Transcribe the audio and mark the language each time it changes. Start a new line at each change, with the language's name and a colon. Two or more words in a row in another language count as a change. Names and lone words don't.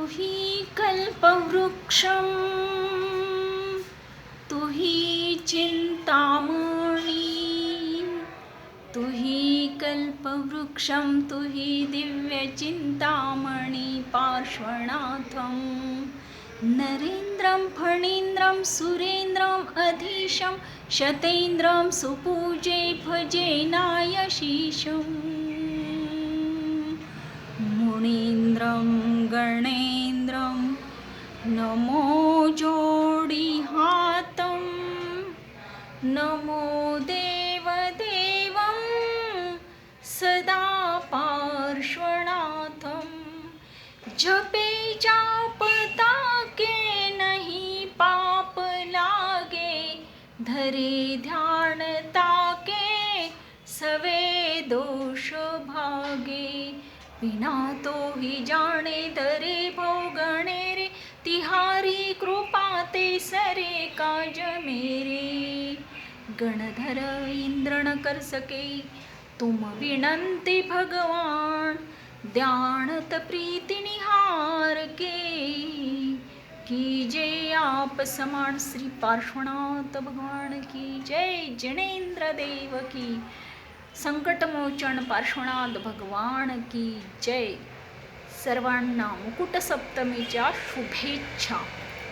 Hindi: तुही कल्पवृक्षं तुही चिंतामणी, तुही
Sanskrit: कल्पवृक्षं तुही दिव्यचिंतामणि पार्श्वनाथं नरेन्द्रं फणीन्द्रं सुरेन्द्रम् अधीशं शतेन्द्रं सुपूजे भजे नायशीशम् मुनीन्द्रं गणेन्द्रं नमो
Hindi: जोडिहातं
Sanskrit: नमो देवदेवं सदा पार्श्वनाथं
Hindi: जपे जाप ताके नहीं पाप लागे धरे ध्यान ताके सवे दोष भागे बिना तो ही जाने धरे भोगणे रे तिहारी कृपा ते सरे काज मेरे गणधर इंद्र न कर सके तुम विनंती भगवान ध्यानत प्रीति निहार के कीजे आप समान श्री पार्श्वनाथ भगवान की जय जिनेन्द्र देव की संकटमोचन पार्श्वनाथ भगवान की जय.
Marathi: सर्वांना मुकुट सप्तमीच्या शुभेच्छा.